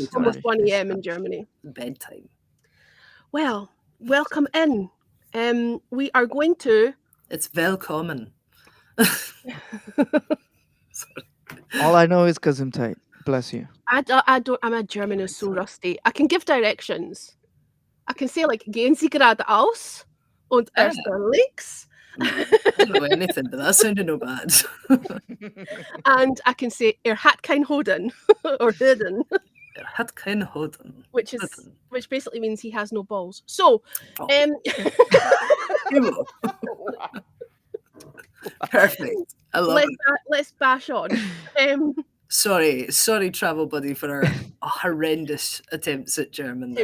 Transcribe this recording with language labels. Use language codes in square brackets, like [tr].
[en] Almost 1 a.m. in Germany. Bedtime. Well, welcome in. We are going to. It's welcome. All I know is because I'm tight. Bless you. I don't. My German is so rusty. I can give directions. I can say like [de] gehen Sie geradeaus und erster links. [en] I don't know anything, but that sounded no bad. And I can say [de] hat kein Hoden [en] or Hoden. [de] Hat kein Hoden. [en] Which basically means he has no balls. So, Perfect. I love it. Let's bash on. Sorry, travel buddy, for our horrendous attempts at German.